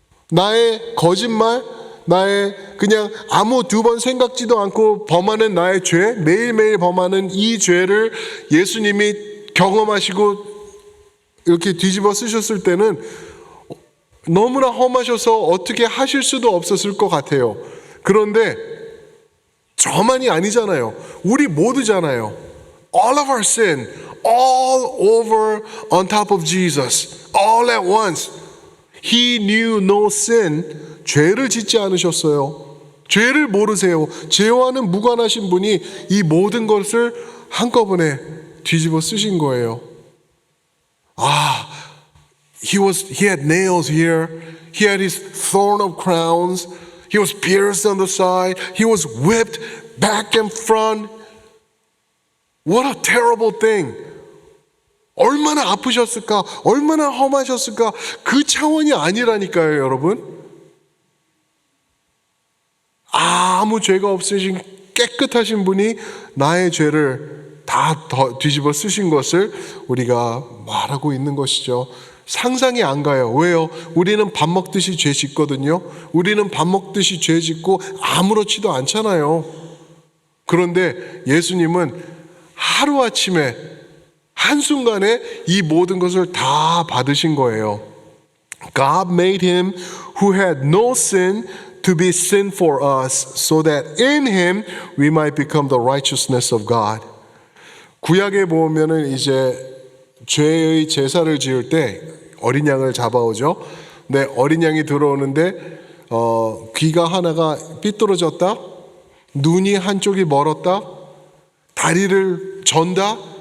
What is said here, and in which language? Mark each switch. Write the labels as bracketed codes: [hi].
[ko] 나의 거짓말, 나의 그냥 아무 두 번 생각지도 않고 범하는 나의 죄, 매일매일 범하는 이 죄를 예수님이 경험하시고 이렇게 뒤집어 쓰셨을 때는 너무나 험하셔서 어떻게 하실 수도 없었을 것 같아요. 그런데 저만이 아니잖아요. 우리 모두잖아요. [en] All of our sin, all over on top of Jesus, all at once. He knew no sin. [ko] 죄를 짓지 않으셨어요. 죄를 모르세요. 죄와는 무관하신 분이 이 모든 것을 한꺼번에 뒤집어 쓰신 거예요. [en] He had nails here. He had his thorn of crowns. He was pierced on the side. He was whipped back and front. What a terrible thing. [ko] 얼마나 아프셨을까? 얼마나 험하셨을까? 그 차원이 아니라니까요, 여러분. 아무 죄가 없으신 깨끗하신 분이 나의 죄를 다 뒤집어 쓰신 것을 우리가 말하고 있는 것이죠. 상상이 안 가요. 왜요? 우리는 밥 먹듯이 죄 짓거든요. 우리는 밥 먹듯이 죄 짓고 아무렇지도 않잖아요. 그런데 예수님은 하루아침에 한순간에 이 모든 것을 다 받으신 거예요. [en] God made him who had no sin to be sin for us so that in him we might become the righteousness of God. [ko] 구약에 보면은 이제 죄의 제사를 지을 때 어린 양을 잡아오죠. 근데 어린 양이 들어오는데 귀가 하나가 삐뚤어졌다, 눈이 한쪽이 멀었다, 다리를 전다?